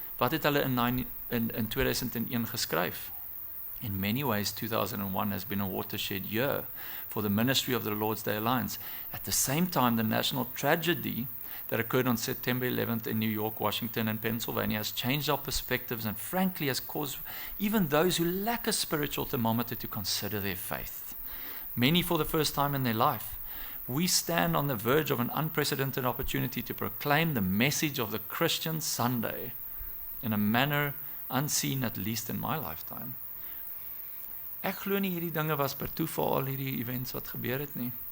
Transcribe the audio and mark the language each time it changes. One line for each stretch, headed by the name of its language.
Afrikaans: Wat het hulle in 2001 geskryf?
English: In many ways, 2001 has been a watershed year for the ministry of the Lord's Day Alliance. At the same time, the national tragedy that occurred on September 11th in New York, Washington, and Pennsylvania has changed our perspectives and frankly has caused even those who lack a spiritual thermometer to consider their faith. Many for the first time in their life. We stand on the verge of an unprecedented opportunity to proclaim the message of the Christian Sunday in a manner unseen, at least in my lifetime.
Afrikaans: Ek glo nie hierdie dinge was per toeval, al hierdie events wat gebeur het nie.